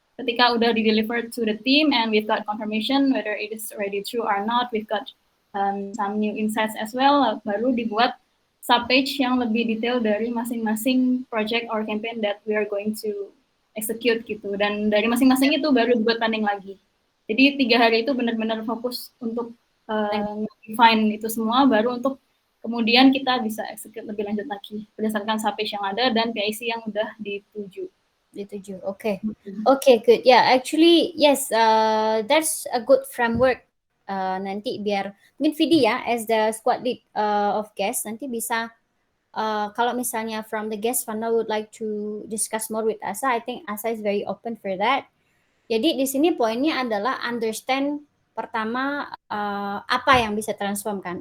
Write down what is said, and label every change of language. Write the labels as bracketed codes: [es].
[id] Ketika udah di-deliver [en] to the team and we've got confirmation whether it is already true or not, we've got some new insights as well, [id] baru dibuat sub-page yang lebih detail dari masing-masing [en] project or campaign that we are going to execute gitu. [id] Dan dari masing-masing itu baru dibuat planning lagi. Jadi 3 hari itu benar-benar fokus untuk define itu semua, baru untuk kemudian kita bisa execute lebih lanjut lagi berdasarkan sub-page yang ada dan PIC yang udah dituju. [en] Okay. Okay, good. Yeah, actually, yes, that's a good framework. [id] Nanti biar mungkin [en] Vidi ya, as the squad lead of guests, [id] nanti bisa kalau misalnya [en] from the guest funnel would like to discuss more with Asa, I think Asa is very open for that. [id] Jadi di sini poinnya adalah understand pertama apa yang bisa transform kan.